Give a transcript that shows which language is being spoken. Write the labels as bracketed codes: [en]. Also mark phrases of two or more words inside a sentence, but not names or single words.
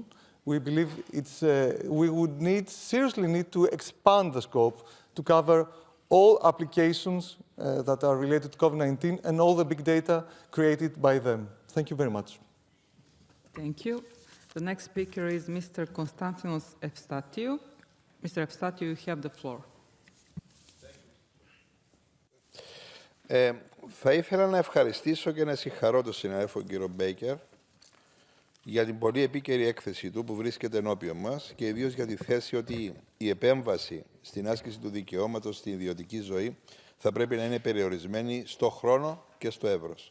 [en] We believe we would seriously need to expand the scope to cover all applications that are related to COVID-19 and all the big data created by them. Thank you very much. Thank you. The next speaker is Mr. Konstantinos Efstatiu. Mr. Efstatiu, you have the floor. [el] Θα ήθελα να ευχαριστήσω και να συγχαρώ τον συνάδελφο κύριο Μπέικερ για την πολύ επίκαιρη έκθεση του που βρίσκεται ενώπιον μας και ιδίως για τη θέση ότι η επέμβαση στην άσκηση του δικαιώματος στην ιδιωτική ζωή θα πρέπει να είναι περιορισμένη στο χρόνο και στο εύρος.